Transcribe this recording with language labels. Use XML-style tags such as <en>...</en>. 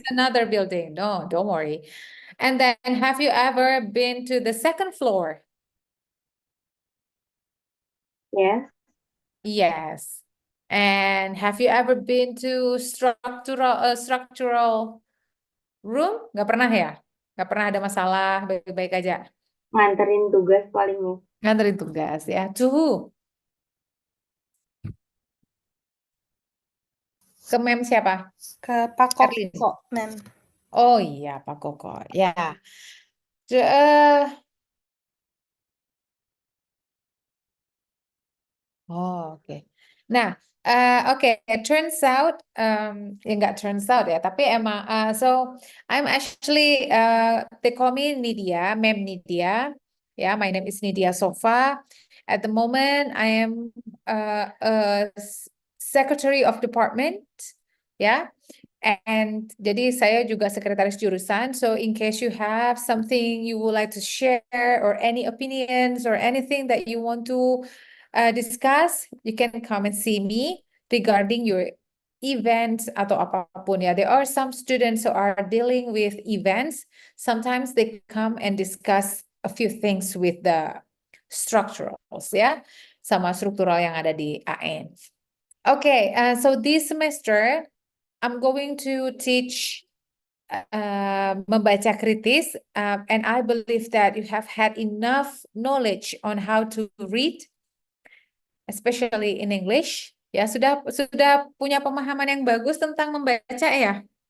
<en>it's another building. No, don't worry. And then, have you ever been to the second floor? Yes. Yes. And have you ever been to structural room?</en> <id>Nggak pernah ya? Nggak pernah ada masalah, baik-baik aja. Nganterin tugas paling nih. Nganterin tugas ya. Tuh. Ke mem siapa? Ke Pak Erlin. Koko, ma'am. Oh iya, Pak Koko. Ya. Oh, oke. Nah, oke,</id> <en>turns out,</en> <id>ya nggak</id> <en>turns out ya,</en> <id>tapi emang,</id> <en>so I'm actually, they call me Nidia, Mem Nidia. Yeah, my name is Nidia Sofa. At the moment, I am a secretary of department. Yeah,</en> <id>And jadi saya juga sekretaris jurusan.</id> <en>So in case you have something you would like to share or any opinions or anything that you want to discuss, you can come and see me regarding your events</en> <id>atau apapun ya.</id> <en>There are some students who are dealing with events. Sometimes they come and discuss a few things with the structurals ya,</en> <id>sama struktural yang ada di AN.</id> <en>Okay, so this semester I'm going to teach membaca kritis, and I believe that you have had enough knowledge on how to read, especially in English.</en> <id>Ya, sudah punya pemahaman yang bagus tentang membaca ya?</id>